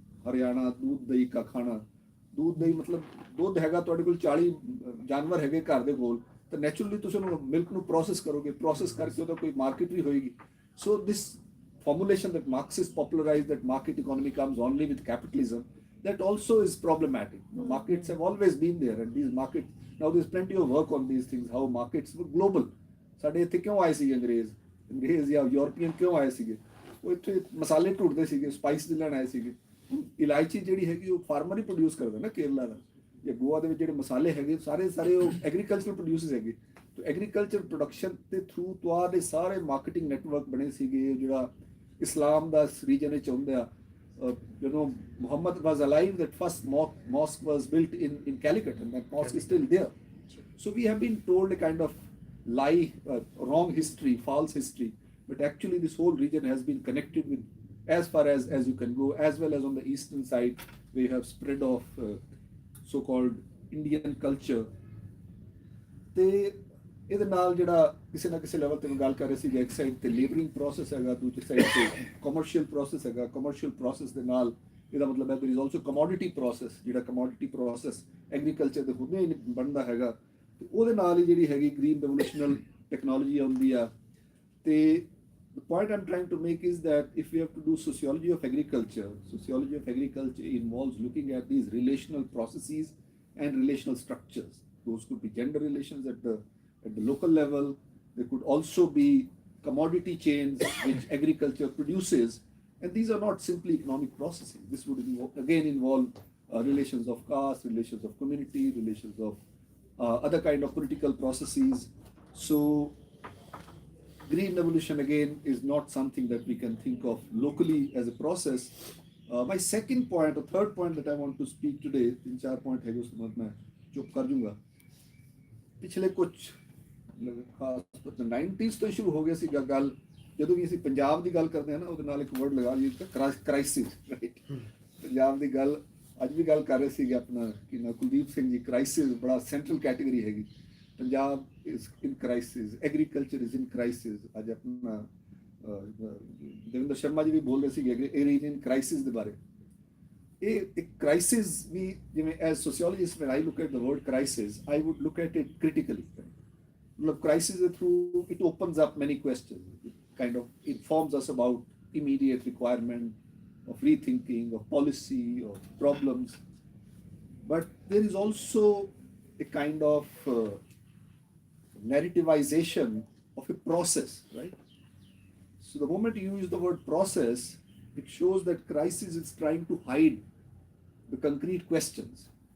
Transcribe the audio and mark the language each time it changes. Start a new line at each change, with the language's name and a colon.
Punjabi: ਹਰਿਆਣਾ
Hindi: दूध दही का खाना, दूध दही मतलब
Punjabi: ਦੁੱਧ ਹੈਗਾ ਤੁਹਾਡੇ ਕੋਲ, 40 ਜਾਨਵਰ ਹੈਗੇ ਘਰ ਦੇ ਕੋਲ, ਤਾਂ ਨੈਚੁਰਲੀ ਤੁਸੀਂ ਉਹਨੂੰ ਮਿਲਕ ਨੂੰ ਪ੍ਰੋਸੈਸ ਕਰੋਗੇ, ਪ੍ਰੋਸੈਸ ਕਰਕੇ ਉਹਦਾ ਕੋਈ ਮਾਰਕੀਟ ਵੀ ਹੋਏਗੀ।
English: So this formulation that Marxists popularized, that market economy comes only with capitalism, that also is problematic. Markets have always been there, and these markets, now there's plenty of work on these things, how markets were global.
Punjabi: ਸਾਡੇ ਇੱਥੇ ਕਿਉਂ ਆਏ ਸੀਗੇ ਅੰਗਰੇਜ਼ ਜਾਂ European ਕਿਉਂ ਆਏ ਸੀਗੇ? ਉਹ ਇੱਥੇ ਮਸਾਲੇ ਢੂੰਡਦੇ ਸੀਗੇ, ਸਪਾਈਸ ਦੇ ਲੈਣ ਆਏ ਸੀਗੇ। ਇਲਾਇਚੀ ਜਿਹੜੀ ਹੈਗੀ ਉਹ ਫਾਰਮਰ ਹੀ ਪ੍ਰੋਡਿਊਸ ਕਰਦਾ ਨਾ, ਕੇਰਲਾ ਦਾ ਜਾਂ ਗੋਆ ਦੇ ਵਿੱਚ ਜਿਹੜੇ ਮਸਾਲੇ ਹੈਗੇ ਸਾਰੇ ਉਹ ਐਗਰੀਕਲਚਰ ਪ੍ਰੋਡਿਊਸਸ ਹੈਗੇ। ਤੇ ਐਗਰੀਕਲਚਰ ਪ੍ਰੋਡਕਸ਼ਨ ਦੇ ਥਰੂ ਤੁਹਾਡੇ ਸਾਰੇ ਮਾਰਕੀਟਿੰਗ ਨੈਟਵਰਕ ਬਣੇ ਸੀਗੇ। ਜਿਹੜਾ ਇਸਲਾਮ ਦਾ ਰੀਜਨ ਵਿੱਚ ਹੁੰਦਾ, ਜਦੋਂ
English: Muhammad was alive, that first mosque was built in Calicut, and that mosque is still there. So we have been told a kind of lie, wrong history, false history, but actually this whole region has been connected with as far as you can go, as well as on the eastern side where you have spread of so-called Indian culture.
Punjabi: ਤੇ ਇਹਦੇ ਨਾਲ ਜਿਹੜਾ ਕਿਸੇ ਨਾ ਕਿਸੇ level ਤੇ ਗੱਲ ਕਰ ਰਹੇ ਸੀ, ਇੱਕ ਸਾਈਡ ਤੇ ਲੇਬਰਿੰਗ ਪ੍ਰੋਸੈਸ ਹੈਗਾ, ਦੂਜੀ ਸਾਈਡ ਤੇ ਕਮਰਸ਼ੀਅਲ ਪ੍ਰੋਸੈਸ ਹੈਗਾ। ਕਮਰਸ਼ੀਅਲ ਪ੍ਰੋਸੈਸ ਦੇ ਨਾਲ ਇਹਦਾ ਮਤਲਬ ਹੈ
English: there is also commodity process,
Punjabi: ਜਿਹੜਾ ਕਮੋਡਿਟੀ ਪ੍ਰੋਸੈਸ ਐਗਰੀਕਲਚਰ ਦੇ ਹੁਣੇ ਬਣਦਾ ਹੈਗਾ, ਤੇ ਉਹਦੇ ਨਾਲ ਹੀ ਜਿਹੜੀ ਹੈਗੀ ਗ੍ਰੀਨ ਰੈਵੋਲੂਸ਼ਨਲ ਟੈਕਨੋਲੋਜੀ ਆਉਂਦੀ ਆ।
English: ਤੇ the point I'm trying to make is that if we have to do sociology of agriculture involves looking at these relational processes and relational structures. Those could be gender relations at the local level. There could also be commodity chains which agriculture produces, and these are not simply economic processes. This would again involve relations of caste, relations of community, relations of other kind of political processes. So green revolution again is not something that we can think of locally as a process. My second point or third point that I want to speak today, 3-4 point
Hindi: है उसके बाद मैं चुप कर दूंगा। पिछले कुछ
Punjabi: ਖਾਸ 90s ਤੋਂ ਸ਼ੁਰੂ ਹੋ ਗਿਆ ਸੀ ਗੱਲ, ਜਦੋਂ ਵੀ ਅਸੀਂ ਪੰਜਾਬ ਦੀ ਗੱਲ ਕਰਦੇ ਹਾਂ ਨਾ, ਉਹਦੇ ਨਾਲ ਇੱਕ ਵਰਡ ਲਗਾ ਲਈ ਕ੍ਰਾਈਸਿਸ, ਰਾਈਟ? ਪੰਜਾਬ ਦੀ ਗੱਲ ਅੱਜ ਵੀ ਗੱਲ ਕਰ ਰਹੇ ਸੀਗੇ ਆਪਣਾ ਕਿ ਨਾ ਕੁਲਦੀਪ ਸਿੰਘ ਜੀ, ਕ੍ਰਾਈਸਿਸ ਬੜਾ ਸੈਂਟਰਲ ਕੈਟੇਗਰੀ ਹੈਗੀ।
English: Punjab is in crisis, agriculture is in crisis.
Punjabi: ਅੱਜ ਆਪਣਾ ਦੇਵਿੰਦਰ ਸ਼ਰਮਾ ਜੀ ਵੀ ਬੋਲ ਰਹੇ ਸੀਗੇ ਏਰੀਆ ਇਨ ਕ੍ਰਾਈਸਿਸ ਦੇ ਬਾਰੇ। ਇਹ ਇੱਕ ਕ੍ਰਾਈਸਿਸ ਵੀ, ਜਿਵੇਂ
English: As sociologist when I look at the word crisis, I would look at it critically.
Punjabi: ਮਤਲਬ ਕ੍ਰਾਈਸਿਸ ਦੇ ਥਰੂ
English: It opens up many questions, kind of informs us about immediate requirement of rethinking, of policy, of problems. But there is also a kind of narrativization of a process, right? So the moment you use the word process, it shows that crisis is trying to hide the concrete questions.